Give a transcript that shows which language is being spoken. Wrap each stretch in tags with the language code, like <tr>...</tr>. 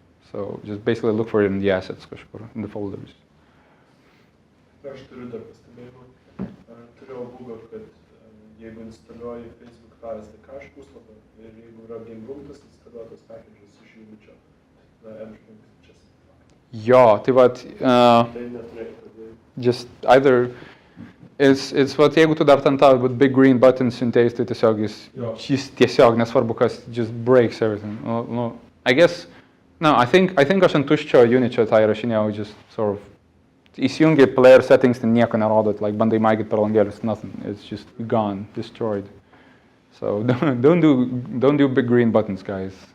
<en>So just basically look for it in the assets kažkur, in the folders.</en> <lt>Aš turiu dar pastebėjimą. Turėjau bugą, kad jeigu instaliuoji Facebook tą SDK iš puslapio ir jeigu yra Game Room, tas instaliuotas packages iš Unity, tada</lt> <en>everything is just...</en> <lt>Jo, tai vat... Tai neturėtų tada...</lt> <en>Just either... It's what</en> <lt>jeigu tu dar ten tą</lt> <en>with big green buttons</en> <lt>siunteis, tai tiesiog jis tiesiog nesvarbu kas,</lt> <en>just breaks everything. I guess... No, I think</en> <lt>aš ant tuščio Unity tą įrašinėjau,</lt> <en>just sort of...</en> <lt>Įsijungi player settings, ten nieko nerodot, like bandai maigyti per langelius, nothing.</lt> <en>It's just gone, destroyed. So don't do big green buttons, guys.</en>